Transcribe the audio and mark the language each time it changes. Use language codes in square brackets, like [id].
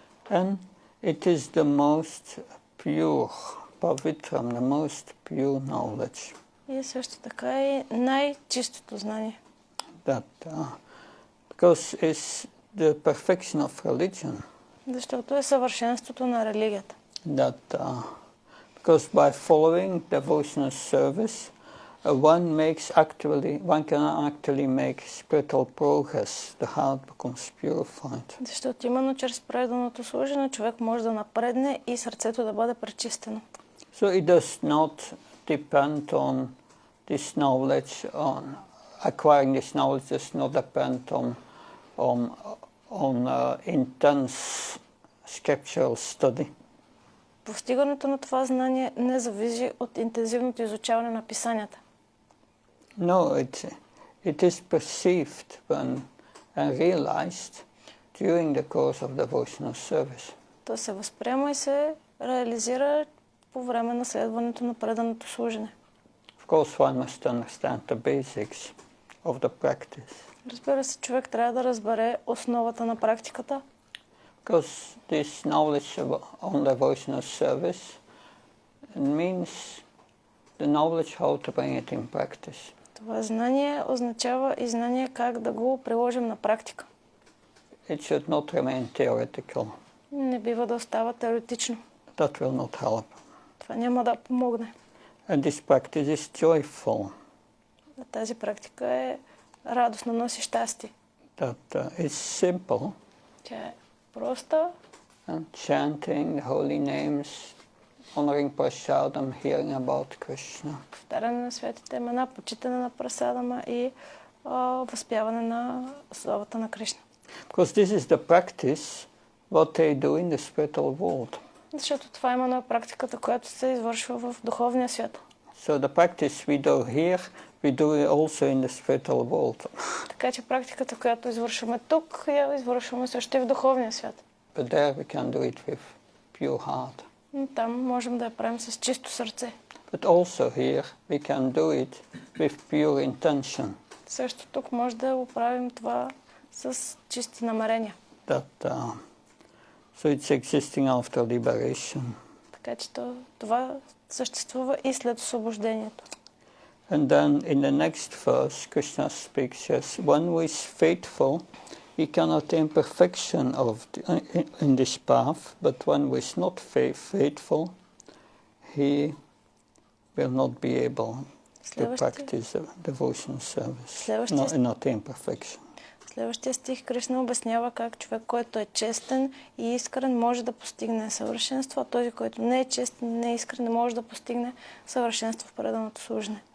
[en] And it is the most pure, pavitram, the most pure knowledge. [bg] И също така е най-чистото знание. [en] Because it's the perfection of religion. [bg] Защото е съвършенството на религията. [en] Because by following devotional service, one can actually make spiritual progress. The heart becomes purified. [bg] Защото именно чрез преданото служене човек може да напредне и сърцето да бъде пречистено. [en] So it does not depend on this knowledge, acquiring this knowledge does not depend on intense scriptural study. [bg] Постигането на това знание не зависи от интензивното изучаване на писанията. [en] No, it is perceived and realized during the course of devotional service. [bg] То се възприема и се реализира по време на следването на преданото служене. [en] Of course, one must understand the basics of the practice. [bg] Разбира се, човек трябва да разбере основата на практиката. [en] Because this knowledge on devotional service means the knowledge how to bring it in practice. [bg] Това знание означава и знание как да го приложим на практика. [en] It should not remain theoretical. [bg] Не бива да остава теоретично. [en] That will not help. [bg] Това няма да помогне. [en] And this practice is joyful. [bg] Тази практика е радостна, носи щастие. [en] That is simple. [bg] Тя е проста. [en] And chanting the holy names, honoring prasadam, hearing about Krishna. [bg] Повтаряне на светите имена, почитане на прасадама и възпяване на славата на Кришна. [en] Because this is the practice what they do in the spiritual world. [bg] Защото това именно е практиката, която се извършва в духовния свят. [en] So the practice we do here, we do it also in the spiritual world. [bg] Така че практиката, която извършваме тук, я извършваме също и в духовния свят. [en] But there we can do it with pure heart. [bg] Но там можем да я правим с чисто сърце. [en] But also here we can do it with pure intention. [bg] Също тук може да го правим това с чисти намерения. [en] So it's existing after liberation. [bg] Така че това съществува и след освобождението. [en] And then in the next verse, Krishna speaks, yes, one who is faithful he can attain perfection in this path, but one who is not faithful, he will not be able to practice devotional service, not attain perfection. [bg] Следващия стих Кришна обяснява как човек, който е честен и искрен, може да постигне съвършенство, а този, който не е честен и не е искрен, не може да постигне съвършенство в преданото служене.